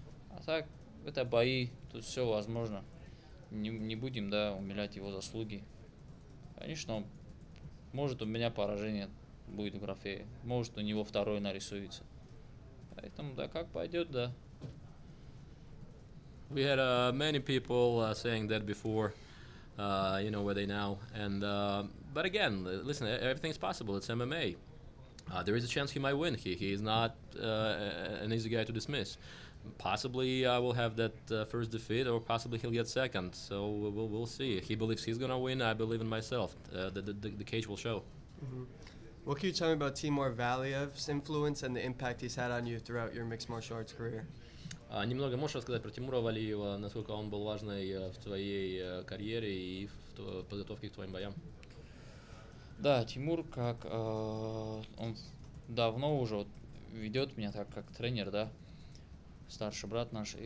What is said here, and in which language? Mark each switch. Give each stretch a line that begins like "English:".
Russian: А так, это бои, тут все возможно. Не будем, да, умилять его заслуги. Конечно, может у меня поражение будет в графе, может у него второй нарисуется. Поэтому, да, как пойдет, да.
English: We had many people saying that before, where they now. And but again, listen, everything's possible. It's MMA. There is a chance he might win. He is not an easy guy to dismiss. Possibly I will have that first defeat, or possibly he'll get second. So we'll see. He believes he's gonna win. I believe in myself. The cage will show. What can you tell me about Timur Khizriev's influence and the impact he's had on you throughout your mixed martial arts career?
Russian: Немного можешь рассказать про Тимура Валиева, насколько он был важный в твоей карьере и в подготовке к твоим боям? Да, Тимур, как он давно уже вот ведет меня так, как тренер, да, старший брат наш.